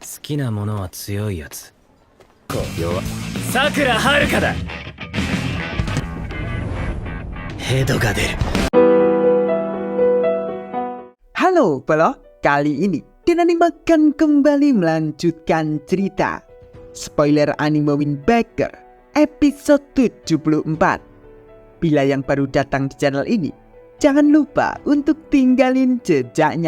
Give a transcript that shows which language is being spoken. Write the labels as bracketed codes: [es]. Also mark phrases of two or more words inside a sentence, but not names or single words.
[ja] きなものは強いやつ。弱。さくらはるかだ。ヘドが出る。 [id] Halo Pelo, kali ini Dan Anime akan kembali melanjutkan cerita Spoiler Anime Wind Waker episode 74. Bila yang baru datang di channel ini, jangan lupa untuk tinggalin jejaknya.